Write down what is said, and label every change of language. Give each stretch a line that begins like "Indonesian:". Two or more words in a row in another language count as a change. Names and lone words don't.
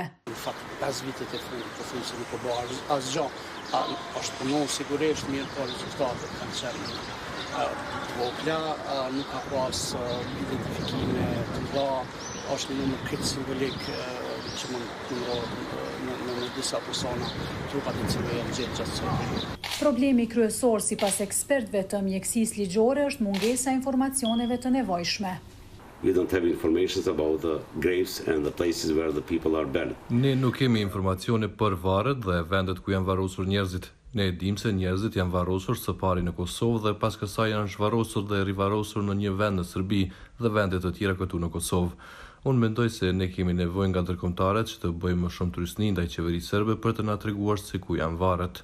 Albanian: Në fakt, pas vitet e fundit të thunë se nuk o bërë asgjë, është punuar sigurisht mirë, por rezultatet kanë qenë të vogla, nuk ka pas identifikime të mëdha, është një numër kritik simbolik që mund të ndodhë në disa persona, trupat e cilëve janë gjetë gjatë sotme. Problemi kryesor sipas ekspertëve të mjekësisë ligjore është mungesa e informacioneve të nevojshme.
English: We don't have information about the graves and the places where the people are buried.
Albanian: Ne nuk kemi informacione për varret dhe vendet ku janë varrosur njerëzit. Ne e dim se njerëzit janë varrosur së pari në Kosovë dhe pas kësaj janë zhvarrosur dhe rivarrosur në një vend në Serbi dhe vende të tjera këtu në Kosovë. Unë mendoj se ne kemi nevojë nga ndërkombëtarët që të bëjmë më shumë turistni ndaj qeverisë serbe për të na treguar se ku janë varret.